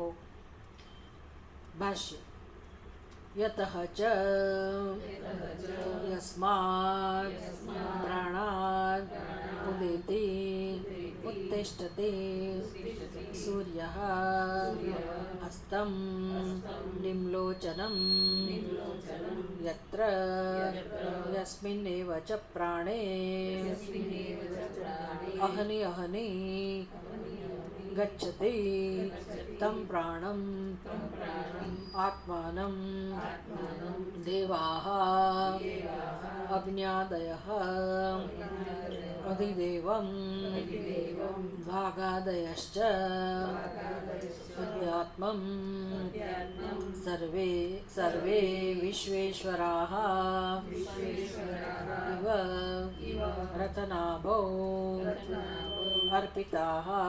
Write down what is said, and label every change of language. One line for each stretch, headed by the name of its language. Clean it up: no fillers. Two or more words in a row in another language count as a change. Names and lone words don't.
Sanskrit: ભાષ્ય. યતઃ ચ યસ્માत् પ્રાણાદ્ ઉદેતિ ઉત્તિષ્ઠતે સૂર્યઃ અસ્તં નિમ્લોચનં યત્ર યસ્મિન્નેવ ચ પ્રાણે અહનિ અહનિ ગચ્છતિ तं प्राणं आत्मानं देवाः अग्न्यादयः अधिदेवं भागादयश्च अध्यात्मं सर्वे विश्वेश्वराः इव रतनाभौ अर्पिताः